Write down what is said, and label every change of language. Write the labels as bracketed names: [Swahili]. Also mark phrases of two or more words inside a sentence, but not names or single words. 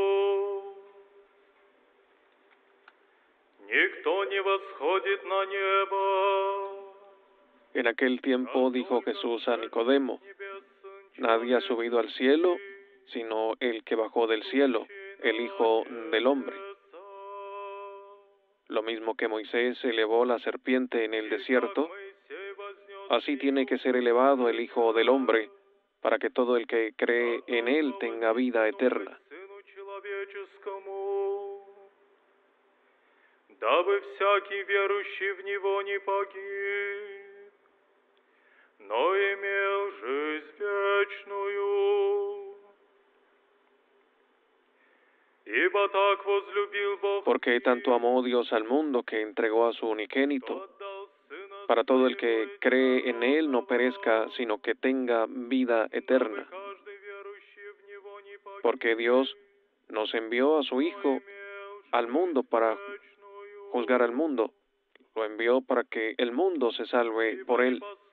[Russian] «Никто не восходит на небо». [Spanish] En aquel tiempo dijo Jesús a Nicodemo: Nadie ha subido al cielo, sino el que bajó del cielo, el Hijo del Hombre. Lo mismo que Moisés elevó la serpiente en el desierto, así tiene que ser elevado el Hijo del Hombre, para que todo el que cree en él tenga vida eterna. [Russian] Дабы всякий верующий в Него не погиб, но имел жизнь вечную. Ибо так возлюбил Бог, [Spanish] Porque tanto amó Dios al mundo que entregó a su unigénito, para todo el que cree en él no perezca, sino que tenga vida eterna. Porque Dios nos envió a su Hijo al mundo para juzgar al mundo, lo envió para que el mundo se salve por él.